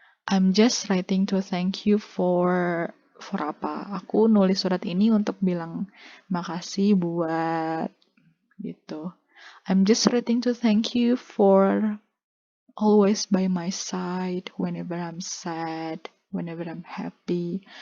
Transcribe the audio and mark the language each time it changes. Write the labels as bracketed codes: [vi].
[en] I'm just writing to thank you for [id] apa? Aku nulis surat ini untuk bilang makasih buat gitu. [en] I'm just writing to thank you for always by my side whenever I'm sad, whenever I'm happy.